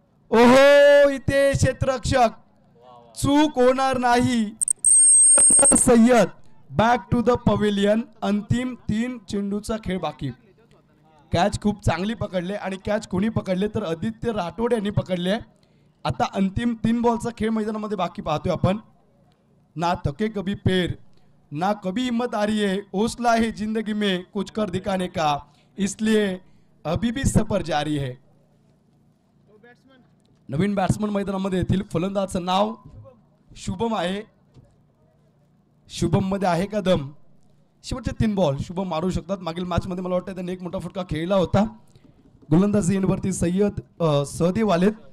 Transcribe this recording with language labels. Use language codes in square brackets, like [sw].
[mr] ओहो, इथे क्षेत्ररक्षक चूक होणार नाही. Syed back to the pavilion. अंतिम 3 चेंडूचा खेळ बाकी. कॅच खूप चांगली पकडले आणि कॅच कोणी पकडले तर आदित्य राठोड यांनी पकडले. आता अंतिम 3 बॉलचा खेळ मैदानामध्ये बाकी पाहतोय आपण. [hi] ना थके कभी पैर, ना कभी हिम्मत आ रही है, हौसला है जिंदगी में कुछ कर दिखाने का, इसलिए अभी भी सफर जारी है. [mr] नवीन बॅट्समन मैदानामध्ये येतील. फलंदाजाचं नाव शुभम आहे. शुभम मध्ये आहे का दम? शेवटचे 3 बॉल शुभम मारू शकतात. मागील मॅच मध्ये मला वाटतं त्यांनी एक मोठा फटका खेळला होता. गोलंदाजी एंडवरती सहदेव आलेत.